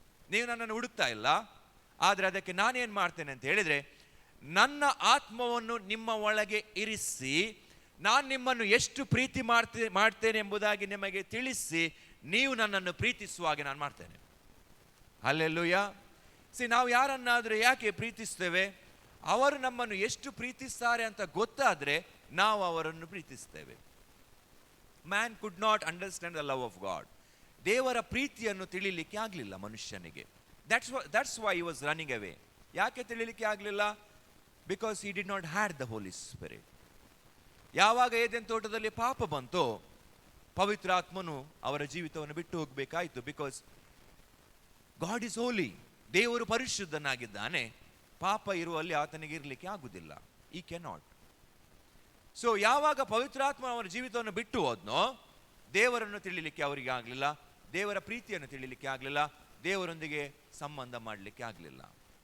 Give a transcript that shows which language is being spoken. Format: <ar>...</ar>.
<kn>ನೀವು ನನ್ನನ್ನು ಹುಡುಕ್ತಾ ಇಲ್ಲ, ಆದರೆ ಅದಕ್ಕೆ ನಾನೇನು ಮಾಡ್ತೇನೆ ಅಂತ ಹೇಳಿದರೆ, ನನ್ನ ಆತ್ಮವನ್ನು ನಿಮ್ಮ ಒಳಗೆ ಇರಿಸಿ ನಾನು ನಿಮ್ಮನ್ನು ಎಷ್ಟು ಪ್ರೀತಿ ಮಾಡ್ತೇನೆ ಎಂಬುದಾಗಿ ನಿಮಗೆ ತಿಳಿಸಿ ನೀವು ನನ್ನನ್ನು ಪ್ರೀತಿಸುವ ಹಾಗೆ ನಾನು ಮಾಡ್ತೇನೆ. ಹಲ್ಲೆಲೂಯಾ. ನಾವು ಯಾರನ್ನಾದರೂ ಯಾಕೆ ಪ್ರೀತಿಸ್ತೇವೆ? ಅವರು ನಮ್ಮನ್ನು ಎಷ್ಟು ಪ್ರೀತಿಸ್ತಾರೆ ಅಂತ ಗೊತ್ತಾದರೆ ನಾವು ಅವರನ್ನು ಪ್ರೀತಿಸ್ತೇವೆ.</kn> <en>Man could not understand the love of God.</en> <kn>ದೇವರ ಪ್ರೀತಿಯನ್ನು ತಿಳಿಲಿಕ್ಕೆ ಆಗಲಿಲ್ಲ ಮನುಷ್ಯನಿಗೆ.</kn> <en>That's why he was running away.</en> <kn>ಯಾಕೆ ತಿಳಿಲಿಕ್ಕೆ ಆಗಲಿಲ್ಲ?</kn> <en>Because he did not had the Holy Spirit.</en> <kn>ಯಾವಾಗ ಏದೆನ್ ತೋಟದಲ್ಲಿ ಪಾಪ ಬಂತೋ, ಪವಿತ್ರಾತ್ಮನು ಅವರ ಜೀವಿತವನ್ನು ಬಿಟ್ಟು ಹೋಗಬೇಕಾಯಿತು.</kn> <en>Because God is holy.</en> <kn>ದೇವರು ಪರಿಶುದ್ಧನಾಗಿದ್ದಾನೆ. ಪಾಪ ಇರುವಲ್ಲಿ ಆತನಿಗೆ ಇರಲಿಕ್ಕೆ ಆಗುವುದಿಲ್ಲ.</kn> <en>He cannot.</en> <kn>ಸೊ ಯಾವಾಗ ಪವಿತ್ರಾತ್ಮ ಅವರ ಜೀವಿತವನ್ನು ಬಿಟ್ಟು ಹೋದ್ನೋ, ದೇವರನ್ನು ತಿಳಿಲಿಕ್ಕೆ ಅವರಿಗೆ ಆಗಲಿಲ್ಲ, ದೇವರ ಪ್ರೀತಿಯನ್ನು ತಿಳಿಲಿಕ್ಕೆ ಆಗಲಿಲ್ಲ, ದೇವರೊಂದಿಗೆ ಸಂಬಂಧ ಮಾಡಲಿಕ್ಕೆ ಆಗಲಿಲ್ಲ.</kn>